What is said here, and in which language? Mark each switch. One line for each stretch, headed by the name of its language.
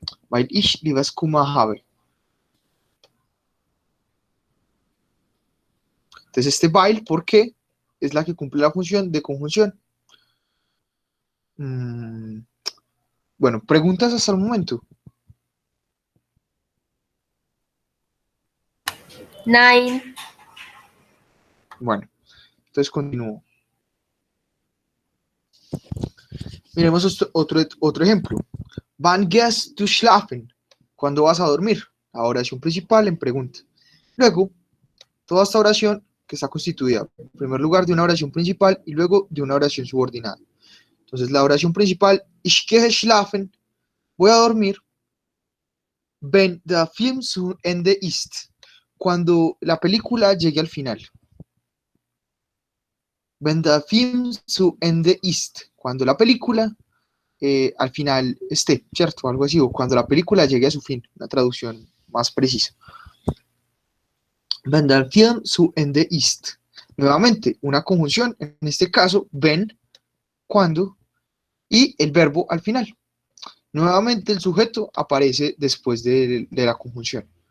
German: Weil ich Liebeskummer habe.
Spanish: Entonces este weil, ¿por qué? Es la que cumple la función de conjunción. Bueno, preguntas hasta el momento.
German: Nein.
Spanish: Bueno, entonces continúo. Miremos otro ejemplo.
German: Wann gehst du schlafen?
Spanish: ¿Cuándo vas a dormir? La oración principal en pregunta. Luego, toda esta oración que está constituida, en primer lugar, de una oración principal y luego de una oración subordinada. Entonces, la oración principal,
German: ich gehe schlafen,
Spanish: voy a dormir,
German: wenn der Film zu Ende ist,
Spanish: cuando la película llegue al final.
German: Wenn der Film zu Ende ist,
Spanish: cuando la película al final esté, ¿cierto? Algo así, o cuando la película llegue a su fin, una traducción más precisa.
German: Wenn der Film zu Ende ist.
Spanish: Nuevamente, una conjunción, en este caso, wenn, cuando, y el verbo al final. Nuevamente, el sujeto aparece después de la conjunción.